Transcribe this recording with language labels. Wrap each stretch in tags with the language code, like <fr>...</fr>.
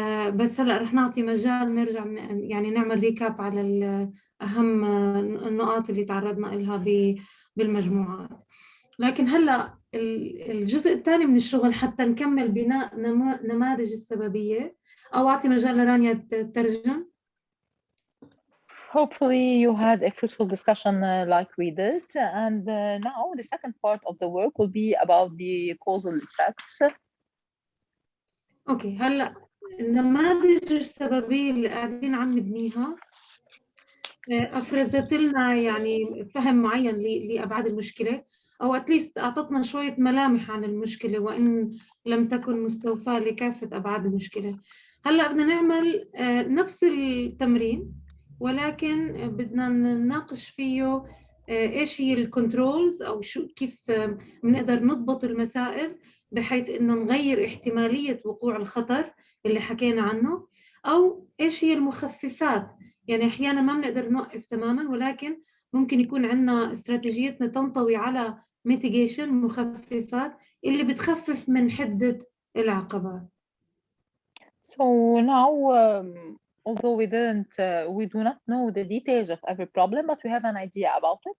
<ar>بس هلا رح نعطي مجال نرجع يعني نعمل ريكاب على أهم النقاط اللي تعرضنا لها بالمجموعات. لكن هلا الجزء الثاني من الشغل حتى نكمل بناء نماذج السببية، أو أعطي مجال لرانيا تترجم.</ar> <en>Hopefully you had a fruitful discussion like we did, and now the second part of the work will be about the causal effects.</en> <ar>اوكي، هلا النماذج السببية اللي قاعدين عم نبنيها أفرزت لنا يعني فهم معين لأبعاد المشكلة، أو أتليست أعطتنا شوية ملامح عن المشكلة وإن لم تكن مستوفاة لكافة أبعاد المشكلة. هلأ بدنا نعمل نفس التمرين، ولكن بدنا نناقش فيه إيش هي الكنترولز، أو كيف بنقدر نضبط المسائل بحيث إنه نغير احتمالية وقوع الخطر اللي حكينا عنه، أو إيش هي المخففات. يعني أحيانا ما بنقدر نوقف تماما، ولكن ممكن يكون عندنا استراتيجيتنا تنطوي على mitigation، مخففات اللي بتخفف من حدة العقبات.</ar> <en>So now, although we do not know the details of every problem, but we have an idea about it.</en>